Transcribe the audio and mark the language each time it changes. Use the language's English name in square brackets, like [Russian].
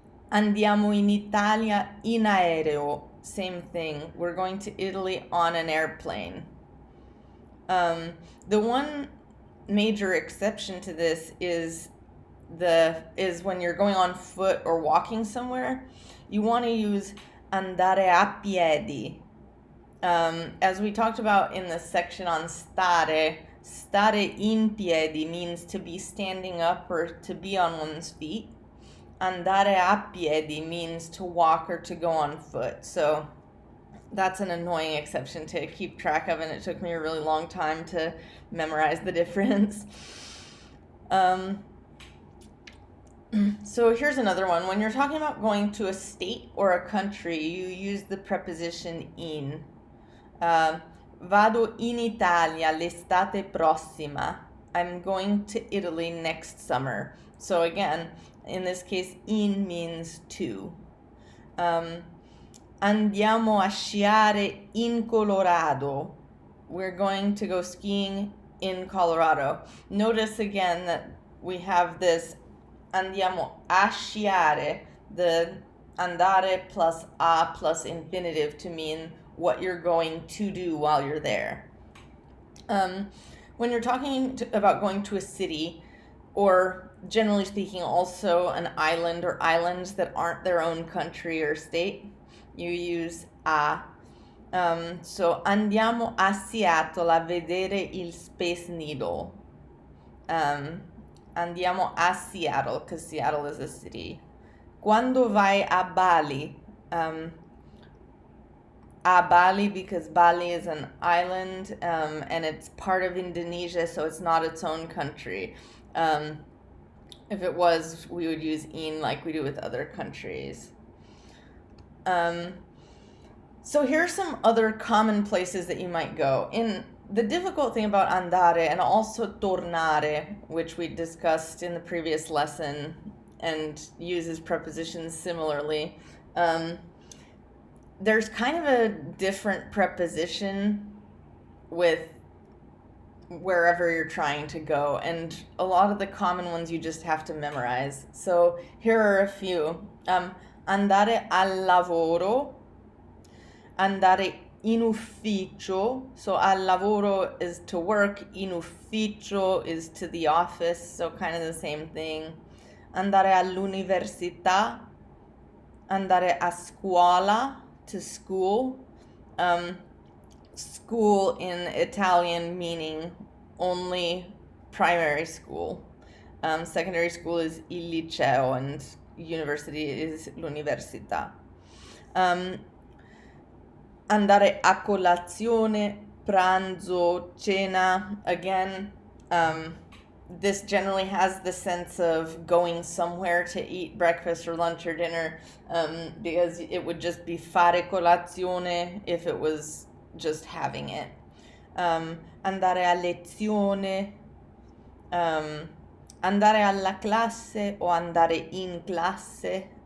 [Italian] Andiamo in Italia in aereo. [English] Same thing. We're going to Italy on an airplane. The one major exception to this is when you're going on foot or walking somewhere. You want to use andare a piedi. As we talked about in the section on stare in piedi means to be standing up or to be on one's feet. Andare a piedi means to walk or to go on foot. So that's an annoying exception to keep track of, and it took me a really long time to memorize the difference. So here's another one. When you're talking about going to a state or a country, you use the preposition in. [Italian] Vado in Italia l'estate prossima. [English] I'm going to Italy next summer. So again, in this case, in means to. [Italian] Andiamo a sciare in Colorado. [English] We're going to go skiing in Colorado. Notice again that we have this andiamo a sciare, the andare plus a plus infinitive to mean what you're going to do while you're there. When you're talking about going to a city, or generally speaking also an island or islands that aren't their own country or state, you use a. [Italian] So andiamo a Seattle a vedere il Space Needle. Andiamo a Seattle [English] because Seattle is a city. [Italian] Quando vai a Bali? [English] A Bali because Bali is an island and it's part of Indonesia, so it's not its own country. If it was, we would use in like we do with other countries. So here are some other common places that you might go. The difficult thing about andare and also tornare, which we discussed in the previous lesson and uses prepositions similarly, there's kind of a different preposition with wherever you're trying to go, and a lot of the common ones you just have to memorize. So here are a few. [Italian] Andare al lavoro, andare in ufficio. [English] So al lavoro is to work, in ufficio is to the office, so kind of the same thing. [Italian] Andare all'università, andare a scuola, [English] to school. School in Italian meaning only primary school. Secondary school is il liceo and university is l'università. [Italian] Andare a colazione, pranzo, cena. [English] Again, this generally has the sense of going somewhere to eat breakfast or lunch or dinner, because it would just be fare colazione if it was just having it. [Italian] Andare a lezione, andare alla classe o andare in classe.